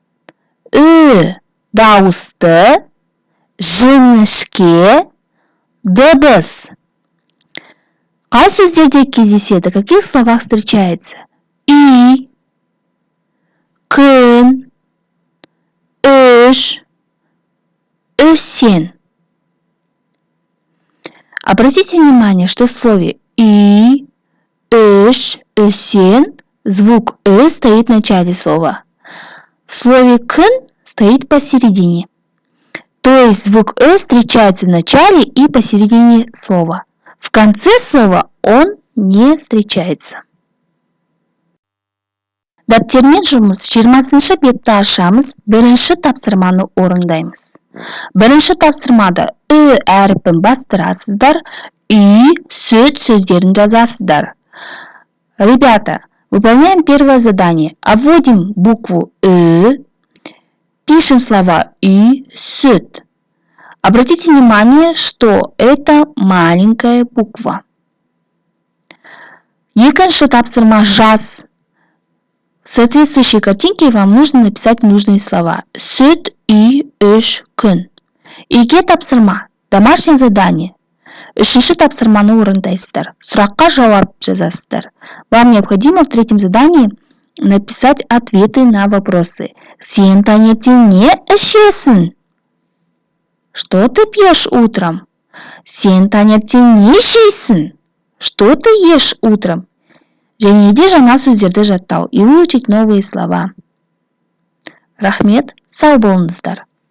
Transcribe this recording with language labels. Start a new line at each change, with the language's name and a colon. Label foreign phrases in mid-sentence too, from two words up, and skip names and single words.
Kazakh: Дауысты жіңішке дыбыс. Қай сөздерде кездеседі?
Russian: В каких словах встречается?
Kazakh: И, күн, үш, үсен.
Russian: Обратите внимание, что в слове
Kazakh: и, үш, үсен
Russian: звук Ö стоит в начале слова. В слове күн стоит посередине. То есть звук Ö встречается в начале и посередине слова. В конце слова он не встречается.
Kazakh: Дәптермен жұмыс 20 бетті ашамыз, бірінші тапсырманы орындаймыз. Бірінші тапсырмада Ö әріпін бастырасыздар, и, сүт сөздерін жазасыздар.
Russian: Ребята, выполняем первое задание. Обводим букву Ö, пишем слова
Kazakh: и, сүт.
Russian: Обратите внимание, что это маленькая буква.
Kazakh: Екінші тапсырма жаз.
Russian: В соответствующей картинке вам нужно написать нужные слова.
Kazakh: Сүт, и, үш, күн. Иге тапсырма.
Russian: Домашнее задание.
Kazakh: Үшінші тапсырманы орындайсыздар. Сұраққа жауап жазасыздар.
Russian: Вам необходимо в третьем задании написать ответы на вопросы.
Kazakh: Сен таңертең не ішесің?
Russian: Что ты пьешь утром?
Kazakh: Сен таңертең не жейсің?
Russian: Что ты ешь утром?
Kazakh: Және де жаңа сөздерді жаттау
Russian: и выучить новые слова.
Kazakh: Рахмет, сау болыңыздар.